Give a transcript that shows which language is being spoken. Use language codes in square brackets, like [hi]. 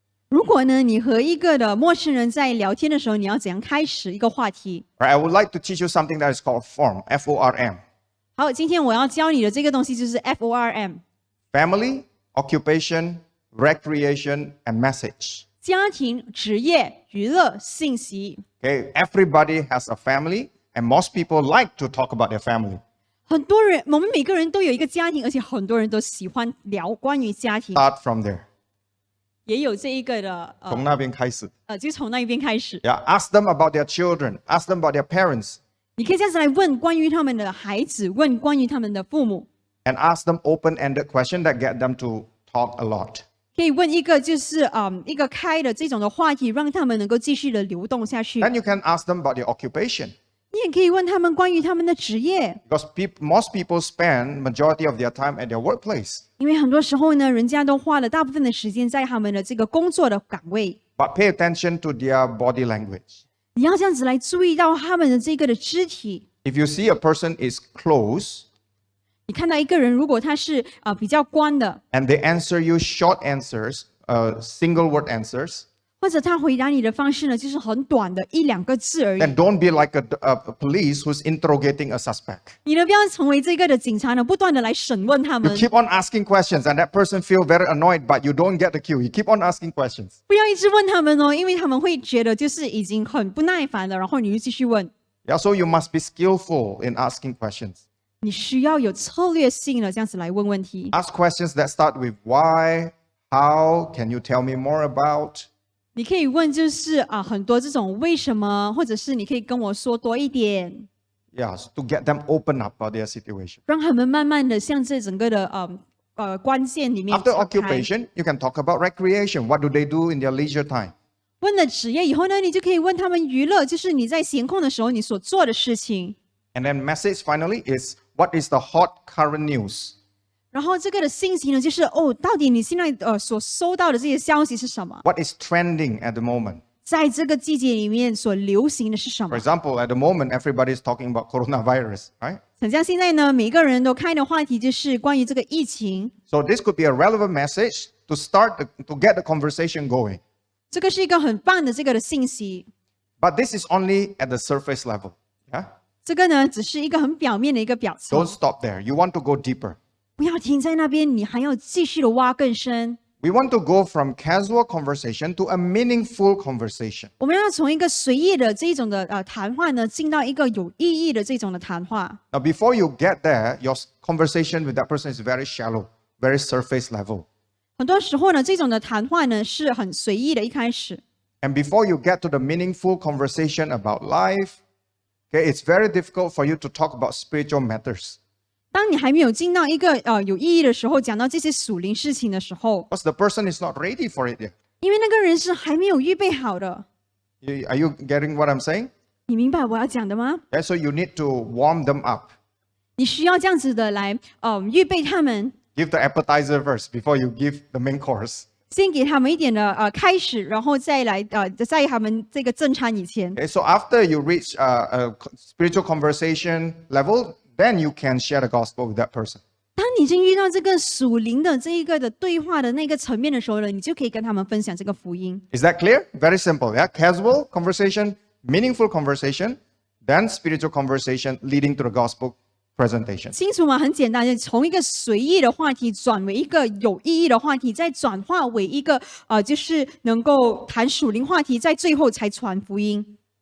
[zh] 如果呢，你和一个的陌生人在聊天的时候，你要怎样开始一个话题？ [en] Right, I would like to teach you something that is called form, F-O-R-M. [zh] 好，今天我要教你的这个东西就是 FORM， [en] Family, occupation, recreation, and message. [zh] 家庭、职业、娱乐、信息。 [en] Okay, everybody has a family, and most people like to talk about their family. [zh] 很多人，我们每个人都有一个家庭，而且很多人都喜欢聊关于家庭， [en] Start from there. [zh] 也有这一个的从那边开始。就从那一边开始。 [en] Yeah, ask them about their children, ask them about their parents, [zh] 你可以这样子来问关于他们的孩子，问关于他们的父母， [en] and ask them open-ended questions that get them to talk a lot. [zh] 可以问一个就是一个开的这种的话题，让他们能够继续的流动下去。 [en] Then you can ask them about their occupation. [zh] 你也可以问他们关于他们的职业， [en] Because most people spend majority of their time at their workplace. [zh] 因为很多时候呢，人家都花了大部分的时间在他们的这个工作的岗位。 [en] But pay attention to their body language. [zh] 你要这样子来注意到他们的这个的肢体。 [en] If you see a person is close [zh] 你看到一个人，如果他是比较关的， [en] and they answer you short answers, single word answers, [zh] 或者他回答你的方式呢，就是很短的一两个字而已。 [en] then don't be like a police who's interrogating a suspect. [zh] 你呢，不要成为这个的警察呢，不断的来审问他 [en] You [zh] 们， [en] keep on asking questions and that person feel very annoyed, but you don't get the cue. You keep on asking questions. [zh] 不要一直问他们哦，因为他们会觉得就是已经很不耐烦了，然后你就继续问。 [en] Yeah, so you must be skillful in asking questions. [zh] 你需要有策略性的这样子来问问题。 [en] Ask questions that start with why, how, can you tell me more about? [zh] 你可以问就是很多这种为什么，或者是你可以跟我说多一点， [en] Yes, to get them open up about their situation. [zh] 让他们慢慢的向这整个的关键里面 [en] After [zh] 敞开。 [en] occupation, you can talk about recreation. What do they do in their leisure time? [zh] 问了职业以后呢，你就可以问他们娱乐，就是你在闲空的时候你所做的事情。 [en] And then message finally is what is the hot current news? [zh] 然后这个的信息呢，就是到底你现在所收到的这些消息是什么？ [en] What is trending at the moment? [zh] 在这个季节里面所流行的是什 [en] For [zh] 么？ [en] example, at the moment, everybody is talking about coronavirus, right? [zh] 很像现在呢，每个人都开的话题就是关于这个疫情。 [en] So this could be a relevant message to to get the conversation going. [zh] 这个是一个很棒的这个的信息。 [en] But this is only at the surface level. Yeah? [zh] 这个呢，只是一个很表面的一个表层 [en] Don't，stop there. You want to go deeper. [zh] 不要停在那边，你还要继续的挖更深。 [en] We want to go from casual conversation to a meaningful conversation. [zh] 我们要从一个随意的这种的谈话呢，进到一个有意义的这种的谈话。 [en] Now, before you get there, your conversation with that person is very shallow, very surface level. [zh] 很多时候呢，这种的谈话呢是很随意的，一开始。 [en] And before you get to the meaningful conversation about life, okay, it's very difficult for you to talk about spiritual matters. [zh] 当你还没有进到一个有意义的时候，讲到这些属灵事情的时候， [en] Because the person is not ready for it yet. [zh] 因为那个人是还没有预备好的。 [en] Are you getting what I'm saying? [zh] 你明白我要讲的吗？ [en] Yeah, so you need to warm them up. [zh] 你需要这样子的来预备他们， [en] Give the appetizer first before you give the main course. [zh] 先给他们一点的开始，然后再来在他们这个正餐以前。 [en] Okay, so after you reach a spiritual conversation level, then you can share the gospel with that person. [zh] 当你已经遇到这个属灵的这一个的对话的那个层面的时候呢，你就可以跟他们分享这个福音。 [en] Is that clear? Very simple. Yeah, casual conversation, meaningful conversation, then spiritual conversation leading to the gospel presentation. [zh] 清楚吗？很简单，就从一个随意的话题转为一个有意义的话题，再转化为一个就是能够谈属灵话题，在最后才传福音。